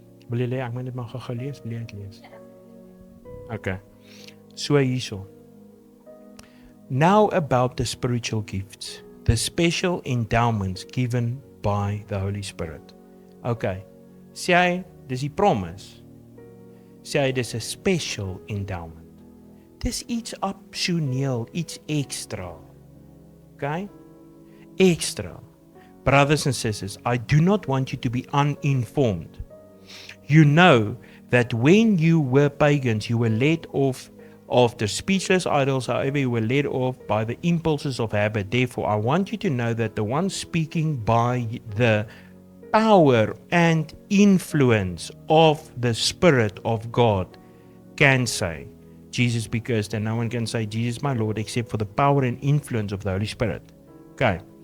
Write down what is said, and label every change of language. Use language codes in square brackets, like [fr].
[af] Wil jy ek moet dit maar gou lees, wil jy dit lees? Okay. So hierso. [en] Now about the spiritual gifts, the special endowments given by the Holy Spirit. [af] Okay. Sê hy, dis die promise. Sê hy, dis 'n [en] special endowment. [af] Dis iets opsioneel, iets extra. [en] Okay? Extra. Brothers and sisters, I do not want you to be uninformed. You know that when you were pagans, you were led off after speechless idols, however you were led off by the impulses of habit. Therefore, I want you to know that the one speaking by the power and influence of the Spirit of God can say, Jesus be cursed, and no one can say, Jesus my Lord, except for the power and influence of the Holy Spirit. Okay.